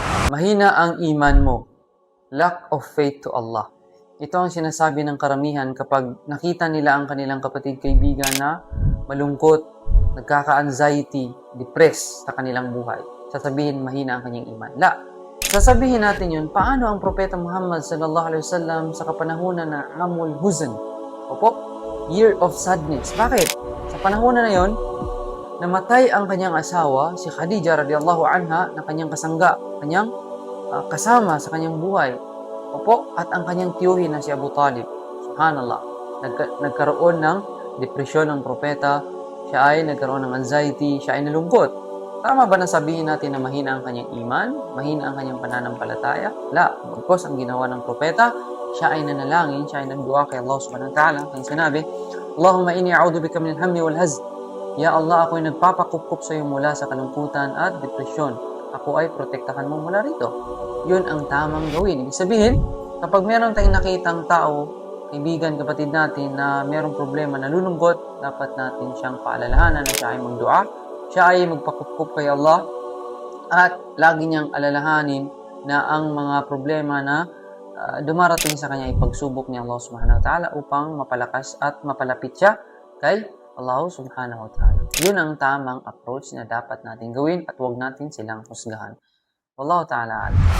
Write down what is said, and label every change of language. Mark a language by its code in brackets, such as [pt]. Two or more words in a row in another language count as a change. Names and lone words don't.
[tl] Mahina ang iman mo. [en] Lack of faith to Allah. [tl] Ito ang sinasabi ng karamihan kapag nakita nila ang kanilang kapatid kaibigan na malungkot, nagkaka-anxiety, depressed sa kanilang buhay. Sasabihin mahina ang kanyang iman. Sasabihin natin yun, paano ang Propeta Muhammad [ar] صلى الله عليه وسلم [tl] sa kapanahunan na [ar] عام الحزن? [tl] Opo, [en] year of sadness. [tl] Bakit? Sa panahunan na yon, namatay ang kanyang asawa, si Khadija [ar] رضي الله عنها, [tl] na kanyang kasangga, kanyang kasama sa kanyang buhay. Opo, at ang kanyang tiyuhin na si Abu Talib. Subhanallah. Nagkaroon ng depresyon ng propeta, siya ay nagkaroon ng anxiety, siya ay nalungkot. Tama ba na sabihin natin na mahina ang kanyang iman? Mahina ang kanyang pananampalataya? Because ang ginawa ng propeta, siya ay nanalangin, siya ay nagdua kay Allah [ar] سبحانه وتعالى. [tl] Kaya sinabi, [ar] اللهم إني أعوذ بك من الهم والحزن. يا الله, [tl] ako ay nagpapakup-kup sa iyo mula sa kalungkutan at depresyon. Ako ay protektahan mo mula rito. Yun ang tamang gawin. Ibig sabihin, kapag meron tayong nakitang tao, kaibigan, kapatid natin na merong problema, nalulungkot, dapat natin siyang paalalahanan na siya ay magdua, siya ay magpakup-kup kay Allah, at lagi niyang alalahanin na ang mga problema na dumarating sa kanya ay pagsubok ni Allah [ar] سبحانه وتعالى [tl] upang mapalakas at mapalapit siya kay Allah [ar] سبحانه وتعالى. [tl] Yun ang tamang approach na dapat natin gawin at huwag natin silang husgahan. [ar] والله تعالى أعلم.